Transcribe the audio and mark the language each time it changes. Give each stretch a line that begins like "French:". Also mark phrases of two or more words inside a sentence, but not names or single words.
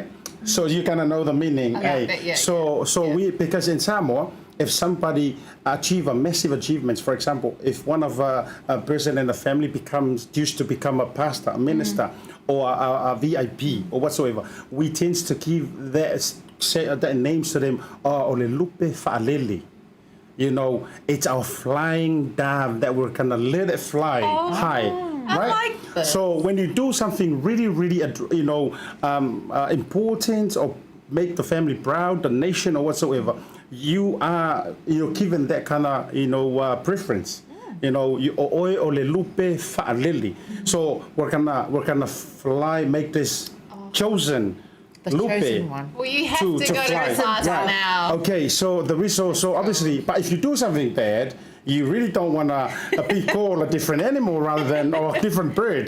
English: So you kind of know the meaning. We, because in Samoa, if somebody achieve a massive achievements, for example, if one of a person in the family used to become a pastor, a minister, or a VIP or whatsoever, we tend to give that names to them.
Samoan: Ole lupe fa'alele.
English: It's our flying dove that we're gonna let it fly high. Right? I like this. So when you do something really, really, important or make the family proud, the nation or whatsoever, you're given that kind of preference.
Samoan: You ole lupe fa'alele.
English: So we're gonna fly, make this chosen. The Lupe chosen one. Well, you have to go to class now. Okay, so obviously, but if you do something bad, you really don't want to be called a different animal rather than or a different bird.